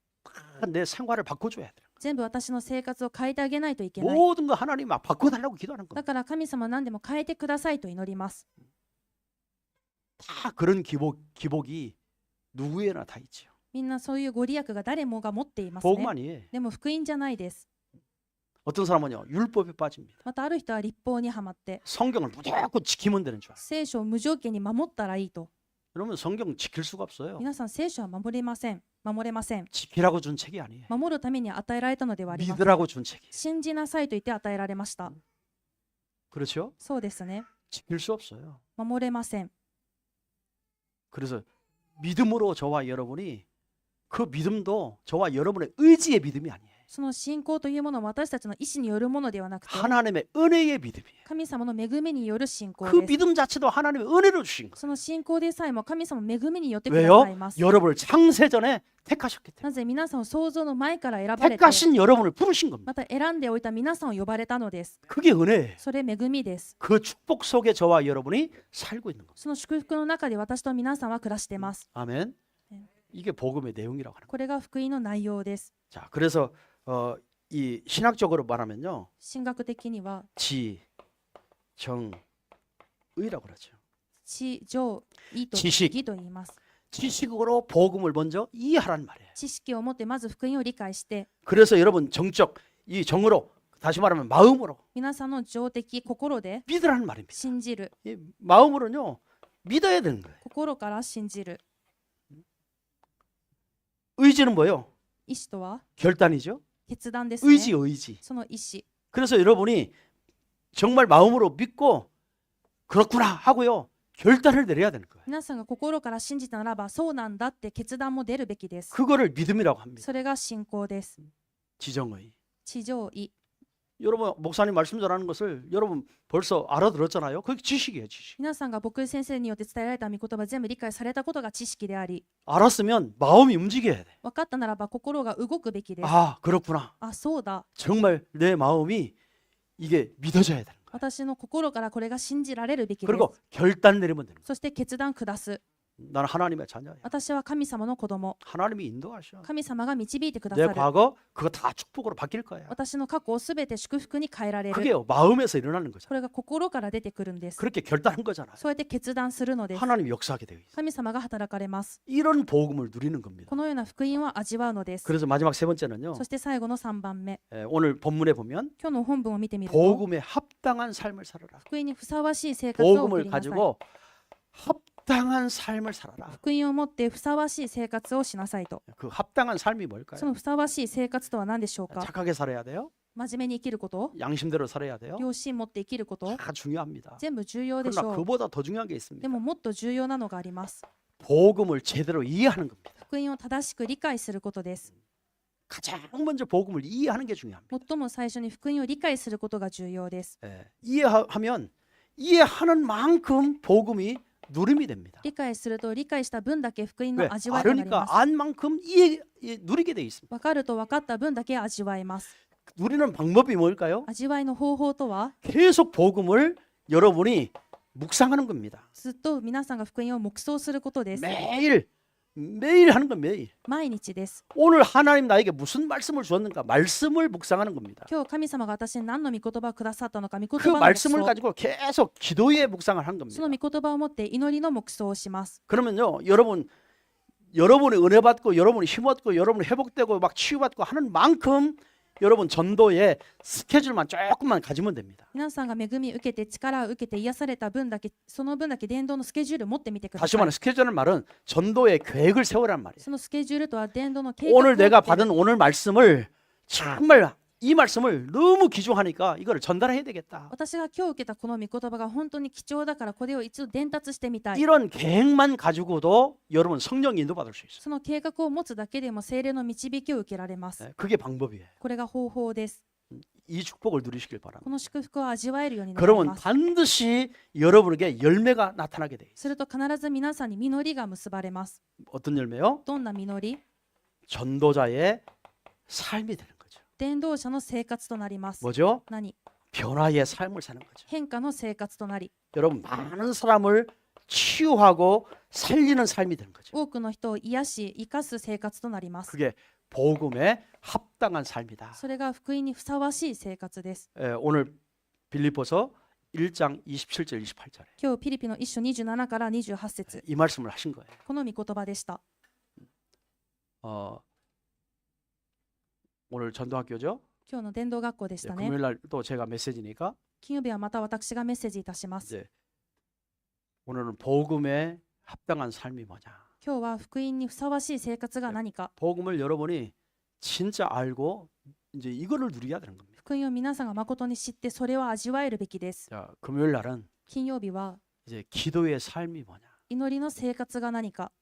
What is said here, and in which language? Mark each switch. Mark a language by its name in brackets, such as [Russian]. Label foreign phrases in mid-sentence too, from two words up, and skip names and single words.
[Korean] 내 생활을 바꿔줘야 돼요. [Japanese] 全部私の生活を変えてあげないといけない。 [Korean] 모든 거 하나님 막 바꿔달라고 기도하는 [Japanese] だ [Korean] 겁니다. [Japanese] から神様は何でも変えてくださいと祈ります。 [Korean] 다 그런 기복이 누구에나 다 있죠. [Japanese] みんなそういうご利益が誰もが持っています [Korean] 복음 [Japanese] ね。 [Korean] 아니에요. [Japanese] でも福音じゃないです。 [Korean] 어떤 사람은요. 율법에 빠집니다. [Japanese] またある人は立法にはまって [Korean] 성경을 무조건 지키면 되는 줄 알아요. [Japanese] 聖書を無条件に守ったらいいと。 [Korean] 그러면 성경 지킬 수가 없어요. [Japanese] 皆さん聖書は守れません。守れません。 [Korean] 지키라고 준 책이 아니에요. [Japanese] 守るために与えられたのではありません。 [Korean] 믿으라고 준 책이에요. [Japanese] 信じなさいと言って与えられました。 [Korean] 그렇죠? [Japanese] そうですね。 [Korean] 지킬 수 없어요. [Japanese] 守れません。 [Korean] 그래서 믿음으로 저와 여러분이 그 믿음도 저와 여러분의 의지의 믿음이 아니에요. [Japanese] その信仰というものは私たちの意志によるものではなくて [Korean] 하나님의 은혜의 믿음이에요. [Japanese] 神様の恵みによる信仰 [Korean] 그 [Japanese] です。 [Korean] 믿음 자체도 하나님의 은혜로 주신 거예요. [Japanese] その信仰でさえも神様の恵みによってくだ [Korean] 왜요? [Japanese] さいます。 [Korean] 여러분을 창세전에 택하셨기 때문에. [Japanese] なぜ皆さんを創造の前から選ばれて [Korean] 택하신 여러분을 부르신 겁니다. [Japanese] また選んでおいた皆さんを呼ばれたのです。 [Korean] 그게 은혜예요. [Japanese] それ恵みです。 [Korean] 그 축복 속에 저와 여러분이 살고 있는 겁니다. [Japanese] その祝福の中で私と皆さんは暮らしています。 [Korean] 아멘. 네. 이게 복음의 내용이라고 하는 거예요. [Japanese] これが福音の内容です。 [Korean] 자, 그래서 이 신학적으로 말하면요. [Japanese] 神学的には [Korean] 지, 정, 의라고 그러죠. [Japanese] 知、情、意と [Korean] 지식 [Japanese] 義と言います。 [Korean] 지식으로 복음을 먼저 이해하란 말이에요. [Japanese] 知識を持ってまず福音を理解して [Korean] 그래서 여러분 정적 이 정으로 다시 말하면 마음으로 [Japanese] 皆さんの情的心で [Korean] 믿으라는 말입니다. [Japanese] 信じる。 [Korean] 이 마음으로는요 믿어야 되는 거예요. [Japanese] 心から信じる。 [Korean] 의지는 뭐예요? [Japanese] 意志とは [Korean] 결단이죠. [Japanese] 決断ですね。 [Korean] 의지. [Japanese] その意志。 [Korean] 그래서 여러분이 정말 마음으로 믿고 그렇구나 하고요 결단을 내려야 되는 거예요. [Japanese] 皆さんが心から信じたならばそうなんだって決断も出るべきです。 [Korean] 그거를 믿음이라고 합니다. [Japanese] それが信仰です。 [Korean] 지정의. [Japanese] 地上意。 [Korean] 여러분 목사님 말씀 전하는 것을 여러분 벌써 알아들었잖아요. 그게 지식이에요, 지식. [Japanese] 皆さんが僕先生によって伝えられた御言葉全部理解されたことが知識であり、 [Korean] 알았으면 마음이 움직여야 돼. [Japanese] 分かったならば心が動くべきです。 [Korean] 아, 그렇구나. [Japanese] あ、そうだ。 [Korean] 정말 내 마음이 이게 믿어져야 되는 거예요. [Japanese] 私の心からこれが信じられるべきです。 [Korean] 그리고 결단 내리면 되는 거예요. [Japanese] そして決断下す。 [Korean] 나는 하나님의 자녀야. [Japanese] 私は神様の子供。 [Korean] 하나님이 인도하셔. [Japanese] 神様が導いてくだ [Korean] 내 [Japanese] さる。 [Korean] 과거 그거 다 축복으로 바뀔 거야. [Japanese] 私の過去をすべて祝福に変えられる。 [Korean] 그게요 마음에서 일어나는 [Japanese] こ [Korean] 거잖아. [Japanese] れが心から出てくるんです。 [Korean] 그렇게 결단한 거잖아요. [Japanese] そうやって決断するのです。 [Korean] 하나님이 역사하게 되어 있어요. [Japanese] 神様が働かれます。 [Korean] 이런 복음을 누리는 겁니다. [Japanese] このような福音を味わうのです。 [Korean] 그래서 마지막 세 번째는요. [Japanese] そして最後の3番目。 [Korean] 오늘 본문에 보면 [Japanese] 今日の本文を見てみると、 [Korean] 복음에 합당한 삶을 살아라. [Japanese] 福音にふさわしい生活を送 [Korean] 복음을 [Japanese] りなさい。 [Korean] 가지고 합당한 삶을 살아라. [Japanese] 福音を持ってふさわしい生活をしなさいと。 [Korean] 그 합당한 삶이 뭘까요? [Japanese] そのふさわしい生活とは何でしょうか？ [Korean] 착하게 살아야 돼요. [Japanese] 真面目に生きること、 [Korean] 양심대로 살아야 돼요. [Japanese] 良心持って生きること、 [Korean] 다 중요합니다. [Japanese] 全部重要でし [Korean] 그러나 [Japanese] ょう。 [Korean] 그보다 더 중요한 게 [Japanese] で [Korean] 있습니다. [Japanese] ももっと重要なのがあります。 [Korean] 복음을 제대로 이해하는 겁니다. [Japanese] 福音を正しく理解することです。 [Korean] 가장 먼저 복음을 이해하는 게 중요합니다. [Japanese] 最も最初に福音を理解することが重要です。 [Korean] 이해하면 이해하는 만큼 복음이 누림이 됩니다. [Japanese] 理解すると理解した分だけ福音 [Korean] 왜? [Japanese] の味わいとなり [Korean] 알으니까 [Japanese] ます。 [Korean] 안 만큼 누리게 돼 있습니다. [Japanese] 分かると分かった分だけ味わいます。 [Korean] 누리는 방법이 뭘까요? [Japanese] 味わいの方法とは、 [Korean] 계속 복음을 여러분이 묵상하는 겁니다. [Japanese] ずっと皆さんが福音を黙想することです。 [Korean] 매일 하는 건 매일. [Japanese] 毎日です。 [Korean] 오늘 하나님 나에게 무슨 말씀을 주었는가? 말씀을 묵상하는 겁니다. [Japanese] 今日神様が私に何の御言葉をくださったのか、御言 [Korean] 그 [Japanese] 葉の黙 [Korean] 말씀을 [Japanese] 想。 [Korean] 가지고 계속 기도의 묵상을 한 [Japanese] その [Korean] 겁니다. [Japanese] 御言葉を持って祈りの黙想をします。 [Korean] 그러면요, 여러분이 은혜 받고 여러분이 힘 얻고 여러분이 회복되고 막 치유받고 하는 만큼 여러분 전도에 스케줄만 조금만 가지면 됩니다. [Japanese] 皆さんが恵み受けて力を受けて癒された分だけその分だけ伝道のスケジュール持ってみてくだ [Korean] 다시 [Japanese] さい [Korean] 말하면 스케줄은 말은 전도의 계획을 세우란 말이에요. [Japanese] そのスケジュールとは伝道の計画を [Korean] 오늘 [Japanese] 立て [Korean] 내가 [Japanese] る [Korean] 받은 오늘 말씀을 정말 이 말씀을 너무 귀중하니까 이거를 전달해야 되겠다. [Japanese] 私が今日受けたこの御言葉が本当に貴重だからこれを一度伝達してみたい [Korean] 이런 계획만 가지고도 여러분 성령 인도받을 수 있어요. [Japanese] その計画を持つだけでも聖霊の導きを受けられます [Korean] 네, 그게 방법이에요. [Japanese] これが方法です [Korean] 이 축복을 누리시길 [Japanese] こ [Korean] 바랍니다. [Japanese] の祝福を味わえるようになり [Korean] 그러면 [Japanese] ます [Korean] 반드시 여러분에게 열매가 나타나게 돼 있어요. [Japanese] すると必ず皆さんに実りが結ばれます [Korean] 어떤 열매요? [Japanese] どんな実り [Korean] 전도자의 삶이 되는 거죠. [Japanese] 伝道者の生活となります [Korean] 뭐죠? [Japanese] 何 [Korean] 변화의 삶을 사는 거죠. [Japanese] 変化の生活となり [Korean] 여러분 많은 사람을 치유하고 살리는 삶이 되는 거죠. [Japanese] 多くの人を癒し生かす生活となります [Korean] 그게 복음에 합당한 삶이다. [Japanese] それが福音にふさわしい生活です [Korean] 오늘 빌립보서 1장 27절 28절에 [Japanese] 今日ピリピの1章27から28節 [Korean] 이 말씀을 하신 거예요. [Japanese] この御言葉でした [Korean] 오늘 전도학교죠. [Japanese] 今日の伝道学校でしたね [Korean] 금요일 날 또 제가 메시지니까 [Japanese] 金曜日はまた私がメッセージいたします [Korean] 이제 오늘은 복음에 합당한 삶이 뭐냐. [Japanese] 今日は福音にふさわしい生活が何か [Korean] 복음을 여러분이 진짜 알고 이제 이거를 누려야 되는 겁니다. [Japanese] 福音を皆さんが誠に知ってそれを味わえるべきです [Korean] 자, 금요일 날은 [Japanese] 金曜日は [Korean] 이제 기도의 삶이 뭐냐. [Japanese] 祈りの生活が何か